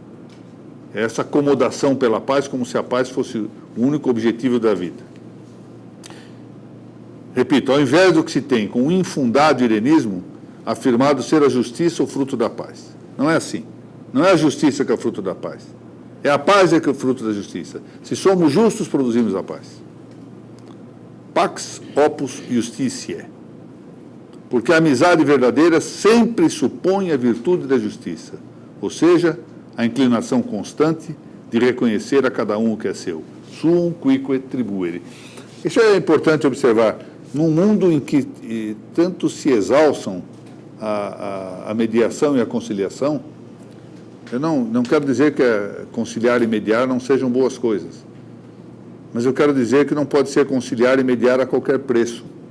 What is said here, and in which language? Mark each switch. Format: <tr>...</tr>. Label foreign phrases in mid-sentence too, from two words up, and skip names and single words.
<pt>É essa acomodação pela paz, como se a paz fosse o único objetivo da vida. Repito, ao invés do que se tem com o infundado irenismo, afirmado ser a justiça o fruto da paz. Não é assim. Não é a justiça que é o fruto da paz. É a paz que é o fruto da justiça. Se somos justos, produzimos a paz.</pt> <la>Pax opus justitiae.</la> <pt>Porque a amizade verdadeira sempre supõe a virtude da justiça, ou seja, a inclinação constante de reconhecer a cada um o que é seu.</pt> <la>Suum quique tribuere.</la> <pt>Isso é importante observar. Num mundo em que tanto se exalçam a mediação e a conciliação, eu não quero dizer que conciliar e mediar não sejam boas coisas, mas eu quero dizer que não pode ser conciliar e mediar a qualquer preço.</pt>